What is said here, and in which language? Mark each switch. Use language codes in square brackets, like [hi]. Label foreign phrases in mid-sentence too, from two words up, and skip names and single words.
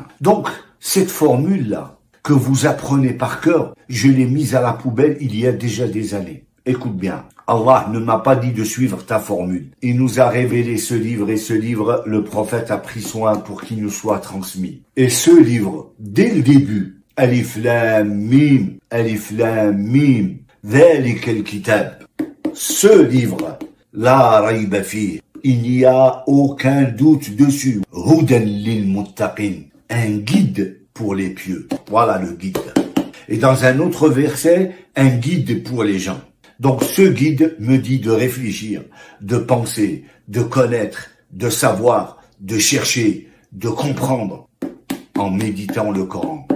[fr] Donc, cette formule-là, que vous apprenez par cœur, je l'ai mise à la poubelle il y a déjà des années. Écoute bien, Allah ne m'a pas dit de suivre ta formule. Il nous a révélé ce livre et ce livre, le prophète a pris soin pour qu'il nous soit transmis. Et ce livre, dès le début, [ar] الم، الم، ذلك الكتاب. [fr] Ce livre, [ar] لا ريب فيه, [fr] il n'y a aucun doute dessus. [ar] هدى للمتقين, [fr] un guide pour les pieux. Voilà le guide. Et dans un autre verset, un guide pour les gens. Donc ce guide me dit de réfléchir, de penser, de connaître, de savoir, de chercher, de comprendre en méditant le Coran.